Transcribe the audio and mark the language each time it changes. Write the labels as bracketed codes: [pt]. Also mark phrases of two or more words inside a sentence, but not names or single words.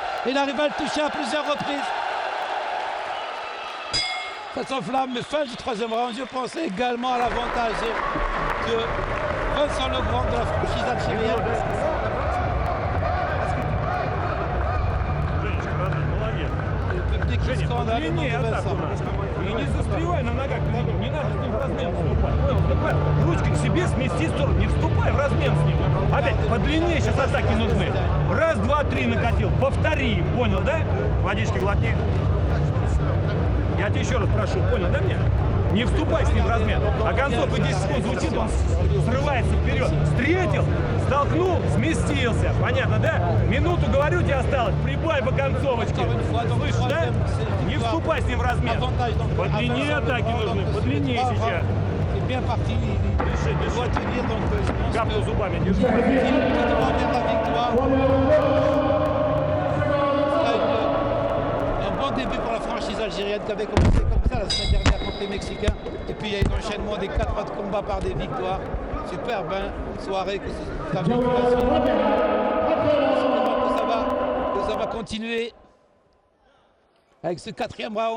[fr] Il arrive à le toucher à plusieurs reprises. Ça s'enflamme, mais fin du troisième round, je pense également à l'avantage de Vincent Legrand de la franchise algérienne. Le public qui scandale le nom de Vincent. [ru] И не застревай на ногах, не надо с ним в размен вступать. Понял, вступай. Ручки к себе, смести в сторону, не вступай в размен с ним. Опять, подлиннее сейчас атаки нужны. Раз, два, три накатил, повтори, понял, да? Водички глотни. Я тебя еще раз прошу, понял, да меня? Не вступай с ним в размен. А Гонцов и 10 секунд звучит, он срывается вперед. Встретил, столкнул, сместился. Понятно, да? Минуту, говорю, тебе осталось. Прибавь по концовочке. Слышишь, да? Не вступай с ним в размен. По длине атаки нужны, по длине сейчас. [fr] C'est bien parti. Il doit tenir, donc je pense [ru] Капну [fr] que [ru] зубами, держи. [fr] il va vers la victoire. Un bon début pour la franchise algérienne qui avait commencé comme ça la semaine dernière contre les Mexicains. Et puis il y a un enchaînement des 4 autres combats par des victoires. Superbe soirée que ça ça va continuer avec ce 4e round.